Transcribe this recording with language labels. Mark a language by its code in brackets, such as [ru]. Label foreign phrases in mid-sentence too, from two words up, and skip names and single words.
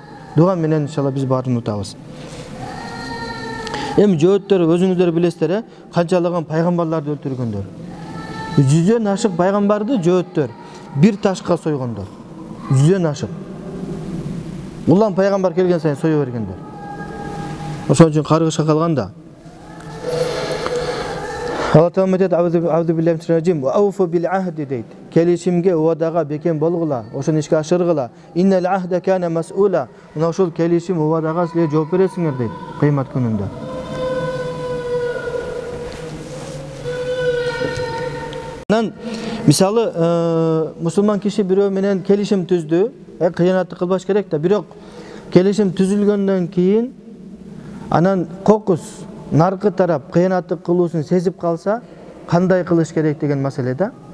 [ky] Дуа менен иншалла биз баарын утабыз. Эми жөөттөр өзүңүздөр билесиздер, канчалаган пайгамбарларды өлтүргөндөр. Жүздөн ашык пайгамбарды жөөттөр бир ташка сойгондор. Жүздөн ашык. Улам пайгамбар келген сайын сое бергендер. Ошон үчүн каргышка калганда Алла Таала айтат: [ar] "أعوذ بالله من الرجيم وأوفوا بالعهد" дейт. [ky] Келишимге, уадага бекем болгула, ошону ишке ашыргыла. [ar] إن العهد كان مسؤولا. [ky] Мына ошол келишим, уадага силер жооп бересиңер дейт кыямат күнүндө. Misалы, мусулман киши бирөө менен келишим түздү, кыянатты кылбаш керек да, бирок келишим түзүлгөндөн кийин анан кокус наркы тарап кыянатты кылуусун сезип калса, кандай кылыш керек деген маселе да.